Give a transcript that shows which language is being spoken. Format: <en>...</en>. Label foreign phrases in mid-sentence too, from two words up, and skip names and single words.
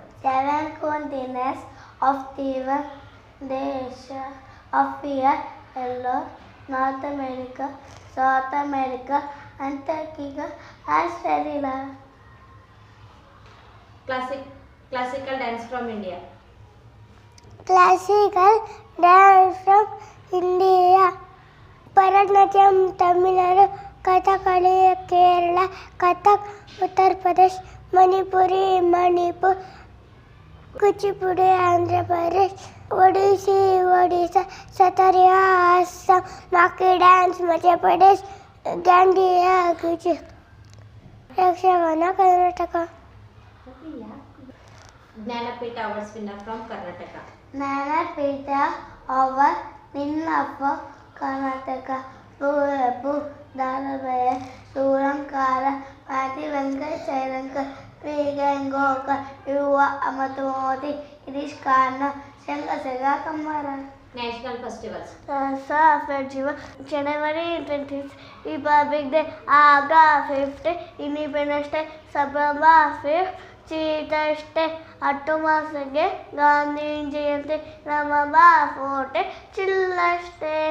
<en>Seven continents of the world. Asia, Africa, Europe, North America, South America, Antarctica, Australia. Classical dance from India. Classical dance from India. Bharatanatyam, Tamil Nadu, Kathakali, Kerala, Kathak, Uttar Pradesh, Manipuri, Manipur, Kuchipudi, Andhra Pradesh, Odissi, Odisha, Satariya, Assam, Maki dance, Madhya Pradesh, Gandiya, Gujarat, Yakshagana, Karnataka. Jnanapita Awards winner from Karnataka. Jnanapita Award winner for Karnataka. Kuvepu, Dalabaya, Surankara, Pati Venkat Chailankar, P. Gangokar, Yuva Amatumoti, Irish Karna, Shangasega Kamara. National festivals. Dasa Festival, January 20th, Republic Day, August 5th, Independence Day, September 5th, Teachers Day, October 2nd, Gandhi Jayanti, November 4th, Children's Day.</en>